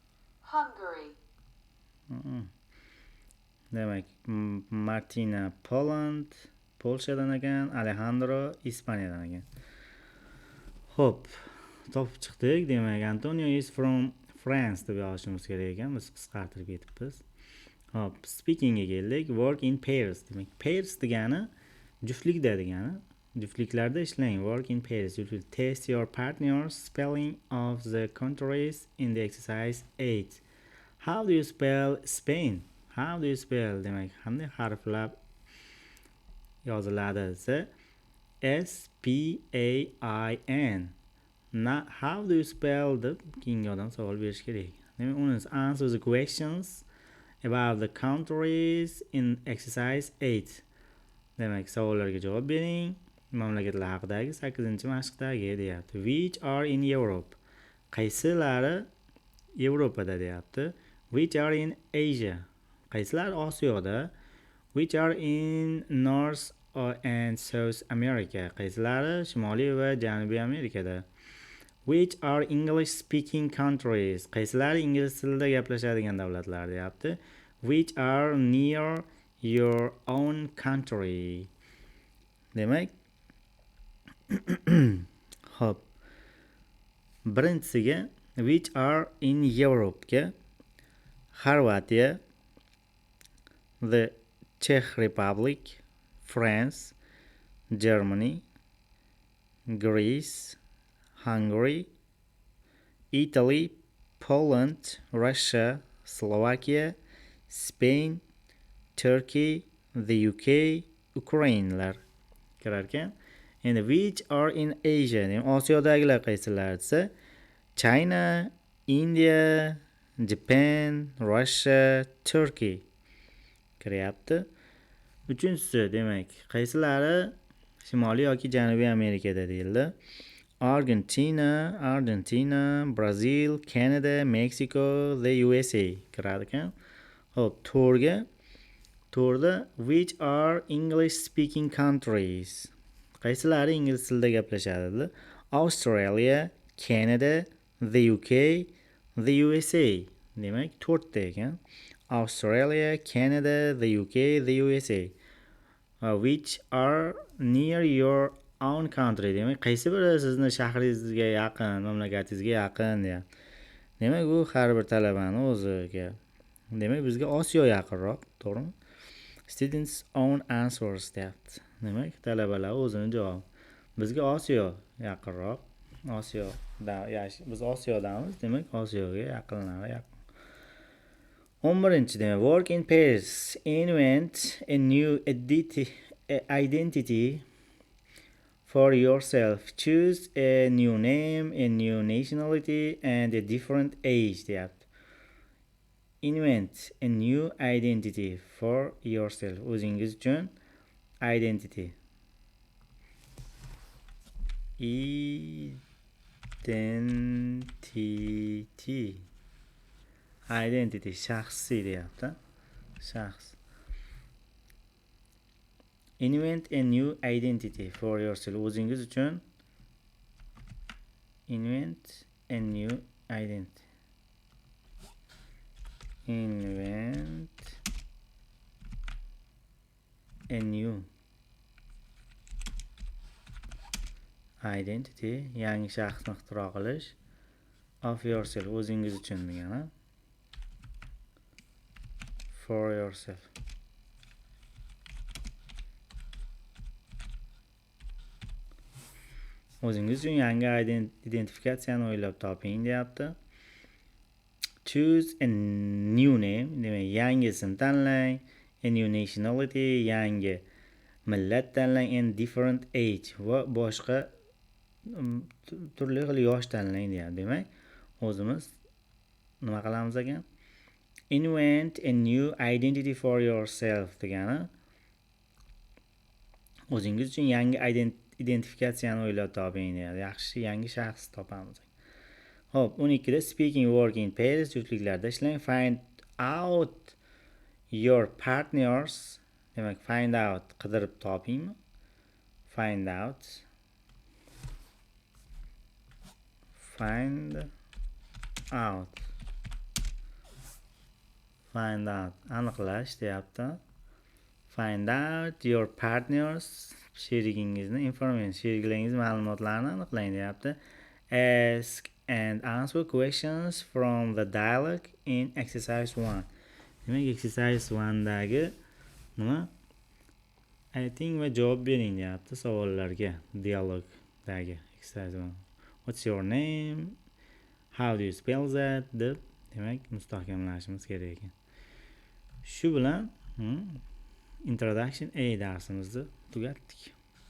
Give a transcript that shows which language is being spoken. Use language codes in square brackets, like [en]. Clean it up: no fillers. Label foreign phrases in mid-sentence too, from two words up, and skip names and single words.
[uz] Demak, Martina Poland, Polshadan ekan, Alejandro Ispaniyadan ekan. Xo'p, topib chiqdik. Demak, [en] Antonio is from France [uz] deb yozishimiz kerak ekan. Biz qisqartirib ketibmiz. Xo'p, speakingga keldik. [en] Work in pairs. [uz] Demak, pairs degani juftlikda degani. Juftliklarda ishlang. [en] Work in pairs. You will test your partner's spelling of the countries in the exercise 8. How do you spell Spain? How do you spell? [uz] Demak, qanday harflar yoziladi desa, [en] S-P-A-I-N. How do you spell [uz] deb keyingi odam savol berish kerak. Demak, uni [en] answer the questions about the countries in exercise 8. [uz] Demak, savollarga javob bering. Mamlakatlar haqidagi 8-mashqdagi deyapti. [en] Which are in Europe? [uz] Qaysilari Yevropada deyapti. [en] Which are in Asia? [uz] Qaysilar Osiyoda? [en] Which are in North and South America? [uz] Qaysilari Shimoliy va Janubiy Amerikada? [en] Which are English speaking countries? [uz] Qaysilari ingliz tilida gaplashadigan davlatlar deyapti. [en] Which are near your own country? [uz] Demak, Xo'p. Birinchisiga [en] which are in Europe [uz] ga Xorvatiya, the Czech Republic, France, Germany, Greece, Hungary, Italy, Poland, Russia, Slovakia, Spain, Turkey, the UK, Ukrainelar kirar ekan. [en] Endi which are in Asia, [uz] Osiyodagilar qaysilar desa, China, India, Japan, Russia, Turkey kiryapti. Uchinchisi, demak, qaysilari Shimoliy yoki Janubiy Amerikada deyildi. Argentina, Brazil, Canada, Mexico, the USA kiradi ekan. Xo'p, to'rda which are English speaking countries. Qaysilari ingliz tilida gaplashadi? Australia, Canada, the UK, the USA. Demak, 4 ta ekan. Australia, Canada, the UK, the USA. [en] Which are near your own country. [uz] Demak, qaysi biri sizni shahringizga yaqin, mamlakatingizga yaqin deyapti. Demak, bu har bir talabani o'ziga. Demak, bizga Osiyo yaqinroq, to'g'rimi? [en] Students own answers deyapti. [uz] Demak, talabalar o'zini javobi. Bizga Osiyo yaqinroq. Biz Osiyodamiz, demak Osiyoga yaqinlari yaqin. 11-chi demak, [en] work in pairs. Invent a new identity for yourself. Choose a new name, a new nationality and a different age deyapti. Invent a new identity for yourself. [uz] O'zingiz uchun identity. Identity shaxsiy deyapti. Shaxs. [en] Invent a new identity for yourself. [uz] O'zingiz uchun [en] invent a new identity. Invent a new identity, [uz] yangi shaxsni ixtiro qilish, [en] of yourself, [uz] o'zingiz uchun degani. [en] For yourself. [uz] O'zingiz uchun yangi identifikatsiyani o'ylab toping deyapti. [en] Choose a new name, [uz] demak yangisini tanlang. [en] A new nationality, [uz] yangi millat tanlang. [en] And different age, [uz] va boshqa turli xil yosh tanlang deyapti. Demak, o'zimiz nima qilamiz ekan? [en] Invent a new identity for yourself [uz] degani o'zingiz uchun yangi identifikatsiyani o'ylab toping deyapti. Yaxshi yangi shaxs topamiz. Xo'p, 12da [en] speaking work in pairs, [uz] juftliklarda ishlang. [en] Find out your partners, demak find out [uz] qidirib topingmi? [en] Find out [uz] aniqlash deyapti. [en] Find out your partners, sherigingizni information, [uz] sheriklaringiz ma'lumotlarini aniqlang deyapti. [en] Ask and answer questions from the dialogue in exercise 1. [uz] Demak, exercise 1dagi nima? Ayting va javob bering deyapti savollarga. [en] Dialogdagi exercise 1. What's your name? How do you spell that? [uz] Deb, demak, mustahkamlashimiz kerak ekan. Shu bilan Introduction A darsimizni tugatdik.